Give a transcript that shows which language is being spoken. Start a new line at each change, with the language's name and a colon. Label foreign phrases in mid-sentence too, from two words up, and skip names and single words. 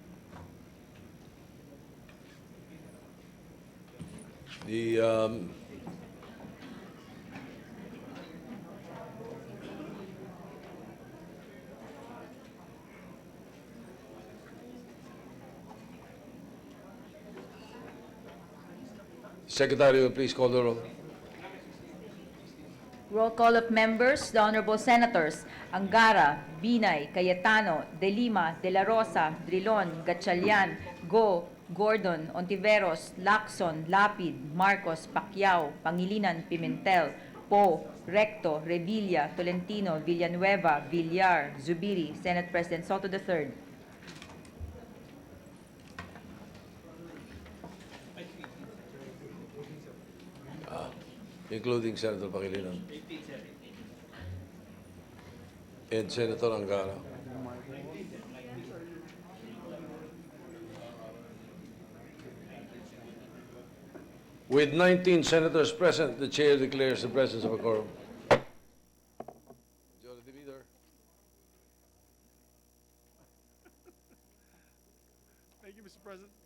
English: The Secretary will please call the roll. Roll call of members, the Honorable Senators Angara, Binay, Cayetano, De Lima, De La Rosa, Drilon, Gatchalian, Go, Gordon, Ontiveros, Lacson, Lapid, Marcos, Pacquiao, Pangilinan, Pimentel, Poe, Recto, Revilla, Tolentino, Villanueva, Villar, Zubiri, Senate President Soto III. Including Senator Pangilinan and Senator Angara. With 19 senators present, the chair declares the presence of a quorum. Majority Leader. Thank you, Mr. President.